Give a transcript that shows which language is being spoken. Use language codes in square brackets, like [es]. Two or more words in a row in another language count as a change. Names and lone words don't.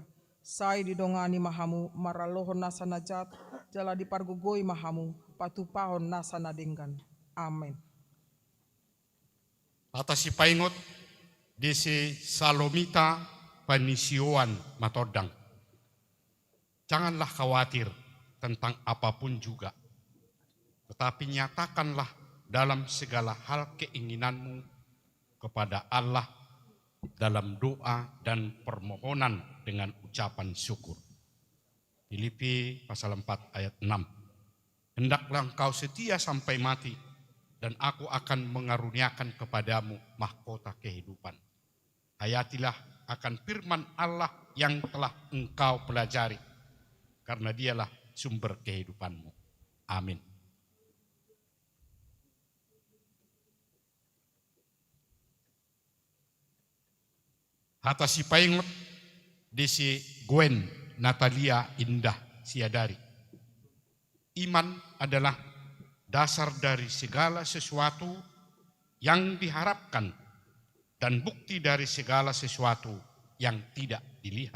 [bbc] Sai didongani mahamu maralohon nasanajat, jala dipargugoi mahamu patupahon nasanadenggan. Amin. Atas si paingot di si Salomita Panisioan Matodang. [id] Janganlah khawatir tentang apapun juga, tetapi nyatakanlah dalam segala hal keinginanmu kepada Allah dalam doa dan permohonan dengan ucapan syukur. Filipi pasal 4 ayat 6. Hendaklah engkau setia sampai mati, dan aku akan mengaruniakan kepadamu mahkota kehidupan. Hayatilah akan firman Allah yang telah engkau pelajari, karena dialah sumber kehidupanmu. Amin. [bbc] Hata si paingot di si Gwen Natalia Indah Siadari. [id] Iman adalah dasar dari segala sesuatu yang diharapkan dan bukti dari segala sesuatu yang tidak dilihat.